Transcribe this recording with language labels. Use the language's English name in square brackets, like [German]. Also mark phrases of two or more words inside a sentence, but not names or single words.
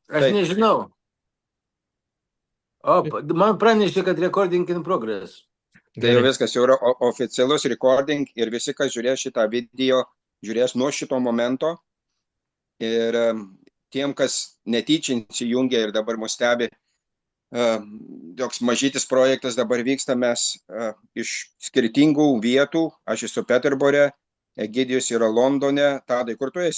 [Lithuanian] Aš Taip. nežinau. O, man pranešė, kad [English] recording in progress. [Lithuanian] Tai jau Gerai. viskas, jau yra oficialus recording ir visi, kas žiūrės šitą video, žiūrės nuo šito momento. Ir tiem, kas netyčia įsijungia ir dabar mus stebi, toks mažytis projektas dabar vyksta, mes iš skirtingų vietų, aš esu Peterbore, Egidijus yra Londone, Tadai, kur tu esi?